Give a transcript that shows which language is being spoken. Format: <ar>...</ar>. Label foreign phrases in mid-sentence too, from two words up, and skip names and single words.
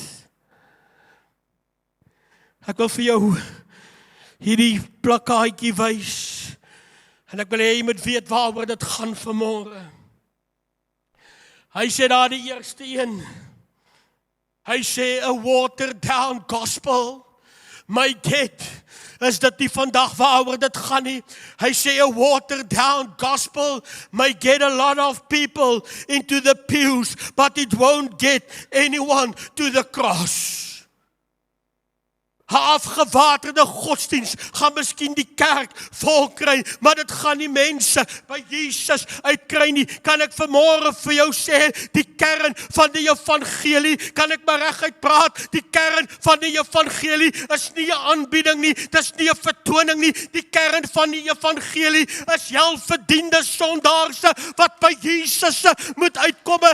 <af>Ek wil vir jou hierdie plakkaatjie wys, en ek wil hê jy moet weet waaroor dit gaan vanmôre. Hy sê daar die eerste een, hy sê</af> <en>a watered down gospel, my get,</en> <af>is dit nie vandag waaroor dit gaan nie. Hy sê</af> <en>a watered down gospel may get a lot of people into the pews, but it won't get anyone to the cross.</en> <af>'n afgewaterde godsdiens gaan miskien die kerk vol kry, maar dit gaan nie mense by Jesus uitkry nie. Kan ek vanmôre vir jou sê, die kern van die evangelie, kan ek maar reguit praat, die kern van die evangelie is nie 'n aanbieding nie, dis nie 'n vertoning nie, die kern van die evangelie is helverdiende sondaarse wat by Jesus moet uitkomme.</af>